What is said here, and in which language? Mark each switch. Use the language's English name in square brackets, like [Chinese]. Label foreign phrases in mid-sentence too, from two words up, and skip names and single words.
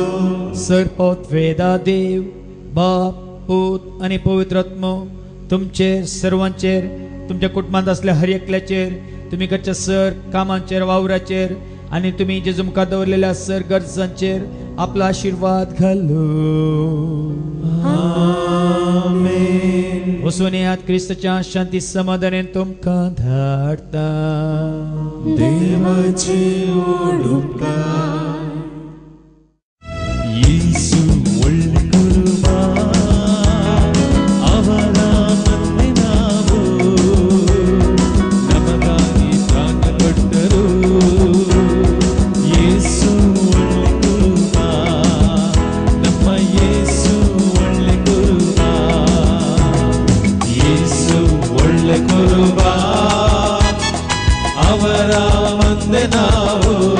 [Konkani] सरपोत वेदा देव बाप पूत आणि पवित्रात्मो तुमचेर सर्वांचेर तुमच्या कुटुंबात असल्या हर एकल्याचेर तुम्ही करच्या सर कामांचेर वावराचेर आणि तुम्ही जेजू मुखार दवरलेल्या सर गरजांचेर आपला आशीर्वाद घालो आमेन वचून येयात क्रिस्ताच्या शांती समाधानान तुमकां धाडटा देवाचे ओडुपकार येसू [Kannada] ಒಳ್ಳೆ ಕುರುಬ ಅವರ ಮಂದೆ ನಾವು ನಮಗಾಗಿ ಪ್ರಾಣ ಕೊಟ್ಟರು ಯೇಸು ಒಳ್ಳೆ ಕುರುಬ ನಮ್ಮ ಯೇಸು ಒಳ್ಳೆ ಕುರುಬ ಯೇಸು ಒಳ್ಳೆ ಕುರುಬ ಅವರ ಮಂದೆ ನಾವು